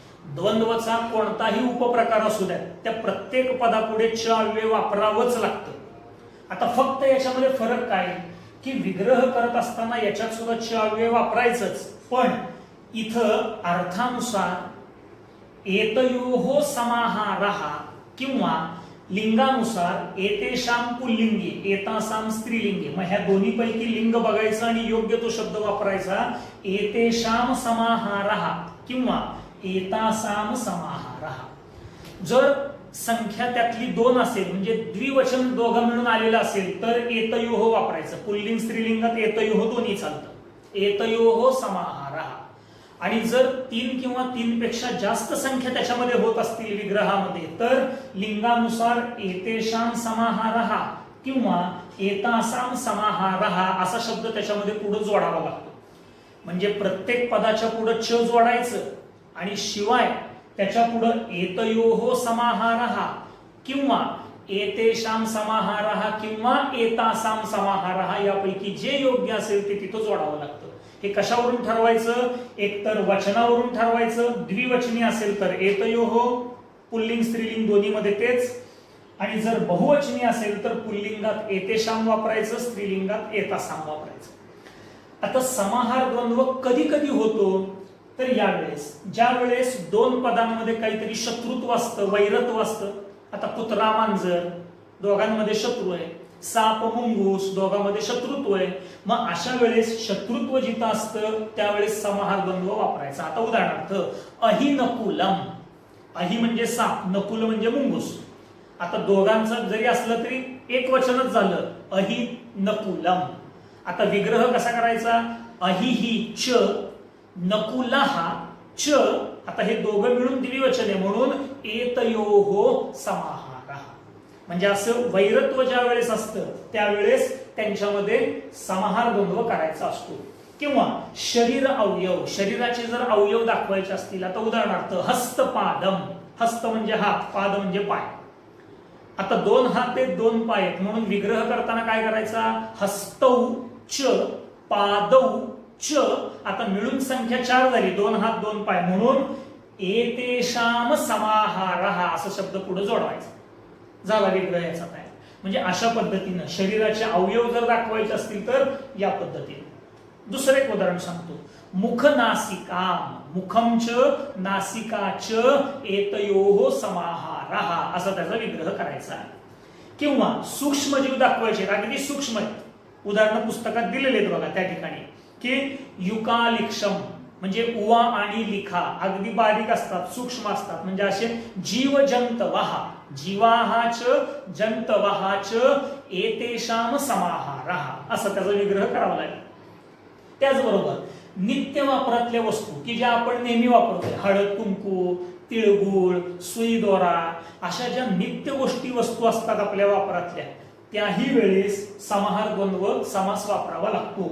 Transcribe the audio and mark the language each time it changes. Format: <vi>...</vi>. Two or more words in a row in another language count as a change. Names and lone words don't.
<mr>द्वंद्वचा कोणताही उपप्रकार असू द्या, त्या प्रत्येक पदापुढे च अव्यय वापरावंच लागतं. आता फक्त याच्यामध्ये फरक काय की विग्रह करत असताना याच्यात सुद्धा च अव्यय वापरायचंच, पण इथं अर्थानुसार</mr> <sa>एतयोः समाहारः</sa> <mr>किंवा लिंगानुसार एतेषां पुल्लिंगी एतासां स्त्रीलिंगी, मग ह्या दोन्ही पैकी लिंग बघायचं आणि योग्य तो शब्द वापरायचा.</mr> <sa>एतेषां समाहारः किंवा एतासां समाहारः.</sa> <mr>जर संख्या त्यातली दोन असेल म्हणजे द्विवचन दोघं मिळून आलेलं असेल तर एतयोः वापरायचं. पुल्लिंग स्त्रीलिंगात एतयोः दोन्ही चालतं.</mr> <sa>एतयोः समाहारः.</sa> <mr>आणि जर तीन किंवा तीन पेक्षा जास्त संख्या त्याच्यामध्ये होत असतील विग्रहामध्ये तर लिंगानुसार</mr> <sa>एतेषां समाहारः</sa> <mr>किंवा</mr> <sa>एतासां समाहारः</sa> <mr>असा शब्द त्याच्यामध्ये पुढे जोडावा लागतो. म्हणजे प्रत्येक पदाच्या पुढे च जोडायचं आणि शिवाय त्याच्या पुढे</mr> <sa>एतयोः समाहारः</sa> <mr>किंवा</mr> <sa>एतेषां समाहारः</sa> <mr>किंवा</mr> <sa>एतासां समाहारः</sa> <mr>यापैकी जे योग्य असेल ते तिथं जोडावं लागतं. हे कशावरून ठरवायचं? एकतर वचनावरून ठरवायचं, द्विवचनी असेल तर एतयोः, पुल्लिंग स्त्रीलिंग दोन्ही मध्ये तेच, आणि जर बहुवचनी असेल तर पुल्लिंगात एतेषां वापरायचं, स्त्रीलिंगात एतासां वापरायचं. आता समाहार द्वंद्व कधी कधी होतो तर यावेळेस ज्या वेळेस दोन पदांमध्ये काहीतरी शत्रुत्व असतं, वैरत्व असतं. आता कुत्रा मांजर दोघांमध्ये शत्रू आहे, साप मुंगूस दोघांमध्ये शत्रुत्व आहे. मग अशा वेळेस शत्रुत्व जिथं असतं त्यावेळेस समाहार द्वंद्व वापरायचा. आता उदाहरणार्थ</mr> <sa>अहि नकुलम,</sa> <mr>अहि म्हणजे साप, नकुल म्हणजे मुंगूस. आता दोघांचं जरी असलं तरी एक वचनच झालं,</mr> <sa>अहि नकुलम.</sa> <mr>आता विग्रह कसा करायचा?</mr> <sa>अहि ही च, नकुलः च.</sa> <mr>आता हे दोघं मिळून द्विवचन आहे म्हणून</mr> <sa>एतयोः समाहारः.</sa> <mr>म्हणजे असं वैरत्व ज्या वेळेस असतं त्यावेळेस त्यांच्यामध्ये समाहार द्वंद्व करायचा असतो. किंवा शरीर अवयव, शरीराचे जर अवयव दाखवायचे असतील, आता उदाहरणार्थ हस्तपादम, हस्त म्हणजे हात, पाद म्हणजे पाय. आता दोन हात आहेत, दोन पाय आहेत म्हणून विग्रह करताना काय करायचा?</mr> <sa>हस्तौ च पादौ च.</sa> <mr>आता मिळून संख्या 4 झाली, दोन हात दोन पाय म्हणून</mr> <sa>एतेषां समाहारः</sa> <mr>असं शब्द पुढे जोडवायचा. झाला विग्रह याचा काय. म्हणजे अशा पद्धतीनं शरीराचे अवयव जर दाखवायचे असतील तर या पद्धतीने. दुसरं एक उदाहरण सांगतो.</mr> <sa>मुख नासिकाम, मुखम च नासिका च एतयोः समाहारः</sa> <mr>असा त्याचा विग्रह करायचा. किंवा सूक्ष्मजीव दाखवायचे, अगदी सूक्ष्म आहेत. उदाहरण पुस्तकात दिलेले आहेत बघा त्या ठिकाणी की युकालिक्षम म्हणजे उवा आणि लिखा अगदी बारीक असतात, सूक्ष्म असतात. म्हणजे असे</mr> <sa>जीव जंतवः, जीवाहाच जंतवहाच एतेषां समाहारः</sa> <mr>असा त्याचा विग्रह करावा लागेल. त्याचबरोबर नित्य वापरातल्या वस्तू की ज्या आपण नेहमी वापरतोय, हळद कुंकू, तिळगुळ, सुई दोरा, अशा ज्या नित्य गोष्टी वस्तू असतात आपल्या वापरातल्या, त्याही वेळेस समाहार द्वंद्व समास वापरावा लागतो.</mr>